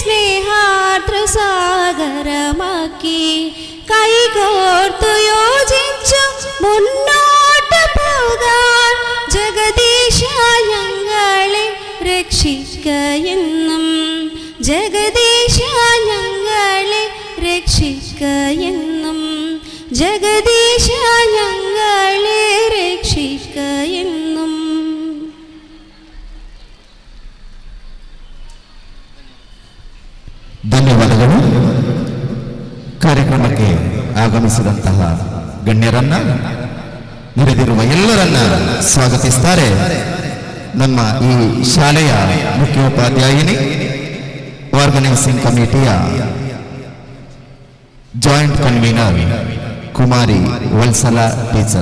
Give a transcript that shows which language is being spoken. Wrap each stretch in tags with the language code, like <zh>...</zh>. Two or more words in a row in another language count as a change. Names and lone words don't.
<ml>സ്നേഹാർദ്രസാഗരമാക്കി കൈകോർത്തു യോജിച്ചു മുന്നോട്ട് പോകാൻ ജഗദീശ ഞങ്ങളെ രക്ഷിക്ക എന്നും ജഗദീശ ഞങ്ങളെ രക്ഷിക്ക എന്നും ജഗദീശ ഞങ്ങളെ രക്ഷിക്ക എന്നും.</ml> <kn>ಧನ್ಯವಾದಗಳು. ಕಾರ್ಯಕ್ರಮಕ್ಕೆ ಆಗಮಿಸಿದಂತಹ ಗಣ್ಯರನ್ನ, ನೆರೆದಿರುವ ಎಲ್ಲರನ್ನ ಸ್ವಾಗತಿಸ್ತಾರೆ ನಮ್ಮ ಈ ಶಾಲೆಯ ಮುಖ್ಯೋಪಾಧ್ಯಾಯಿನಿ,</kn> <en>organising committee joint convener</en> <kn>ಕುಮಾರಿ ವತ್ಸಲ ಟೀಚರ್.</kn>